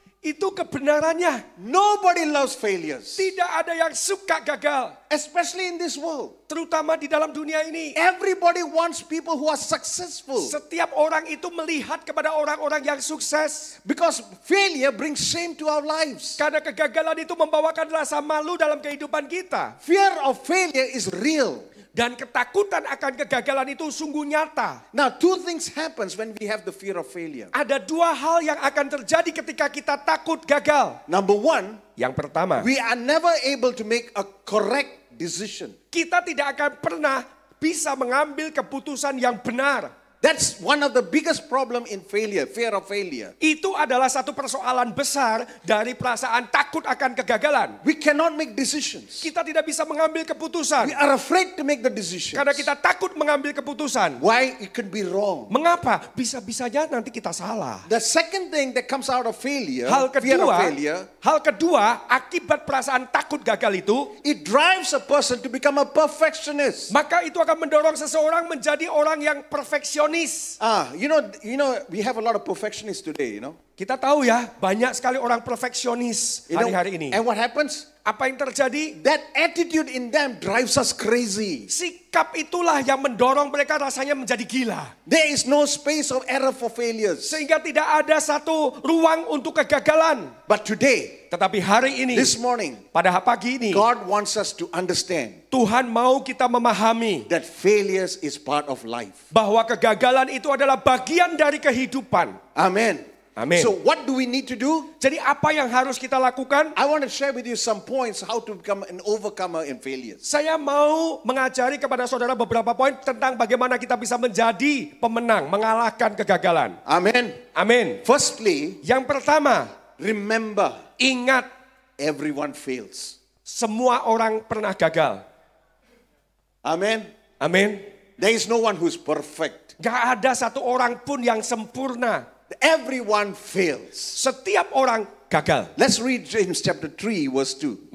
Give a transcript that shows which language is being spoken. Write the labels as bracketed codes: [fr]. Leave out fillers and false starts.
[id] Itu kebenarannya. [en] Nobody loves failures, [id] Tidak ada yang suka gagal. [en] especially in this world. [id] Terutama di dalam dunia ini. [en] Everybody wants people who are successful [id] Setiap orang itu melihat kepada orang-orang yang sukses. [en] because failure brings shame to our lives. [id] Karena kegagalan itu membawakan rasa malu dalam kehidupan kita. [en] Fear of failure is real. [id] Dan ketakutan akan kegagalan itu sungguh nyata. [en] Now, two things happens when we have the fear of failure. [id] Ada dua hal yang akan terjadi ketika kita takut gagal. [en] Number one, [id] Yang pertama, [en] we are never able to make a correct decision. [id] kita tidak akan pernah bisa mengambil keputusan yang benar. [en] That's one of the biggest problem in failure, fear of failure. [id] Itu adalah satu persoalan besar dari perasaan takut akan kegagalan. [en] We cannot make decisions. [id] Kita tidak bisa mengambil [en] We [id] keputusan [en] are afraid to make the decisions. [id] karena kita takut mengambil keputusan. [en] Why? It could be wrong. [id] Mengapa? Bisa-bisanya nanti kita salah. [en] The second thing that comes out of failure, [id] Hal [en] fear of [id] kedua, [en] failure, [id] akibat perasaan takut gagal itu, [en] it drives a person to become a perfectionist. [id] maka itu akan mendorong seseorang menjadi orang yang perfeksionis. [en] You know, we have a lot of perfectionists today, you know. [id] Kita tahu ya, banyak sekali orang perfeksionis [en] You know, [id] hari-hari ini. [en] and what happens? [id] Apa yang terjadi? [en] That attitude in them drives us crazy. [id] Sikap itulah yang mendorong mereka rasanya menjadi gila. [en] There is no space of error for failures. [id] Sehingga tidak ada satu ruang untuk kegagalan. [en] But today, [id] Tetapi hari ini, [en] this morning, [id] pada pagi ini, [en] God wants us to understand [id] Tuhan mau kita memahami [en] that failures is part of life. [id] bahwa kegagalan itu adalah bagian dari kehidupan. Amen. Amen. [en] So what do we need to do? [id] Jadi apa yang harus kita lakukan? [en] I want to share with you some points how to become an overcomer in failures. [id] Saya mau mengajari kepada saudara beberapa poin tentang bagaimana kita bisa menjadi pemenang, mengalahkan kegagalan. Amen. Amin. [en] Firstly, [id] Yang pertama, [en] remember, [id] ingat [en] everyone fails. [id] semua orang pernah gagal. Amen. Amin. [en] There is no one who's perfect. [id] Gak ada satu orang pun yang sempurna. [en] Everyone fails. [id] Setiap orang gagal. [en] Let's read James chapter 3 verse 2.